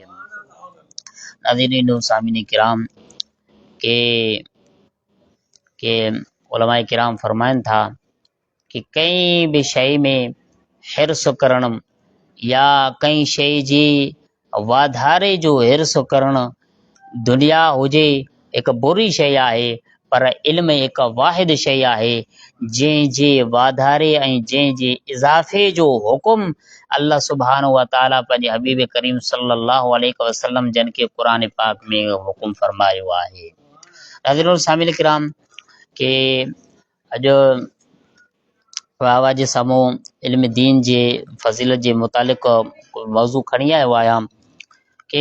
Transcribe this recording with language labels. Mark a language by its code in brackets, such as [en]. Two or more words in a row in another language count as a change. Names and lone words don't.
[sd] नाज़रीन सामीन किराम के उलमाए किराम फरमाइनि था कि कंहिं बि शइ में हिर्स करणु या कंहिं शइ जी वाधारे जो हिर्स करणु दुनिया हुजे हिकु बुरी शइ आहे, पर इल्म हिकु वाहिद शइ आहे जंहिंजे वाधारे ऐं जंहिंजे इज़ाफ़े जो हुकुम [ar] الله سبحانه وتعالى [sd] पंहिंजे हबीब करीम [ar] صلى الله عليه وسلم [sd] जन खे क़ुरान पाक में हुकुम फरमायो आहे। नाज़रीन सामिल किराम के अॼु वाह जे साम्हूं इल्म दीन जे फज़ीलत जे मुतालिक़ मौज़ू खणी आयो आहियां कि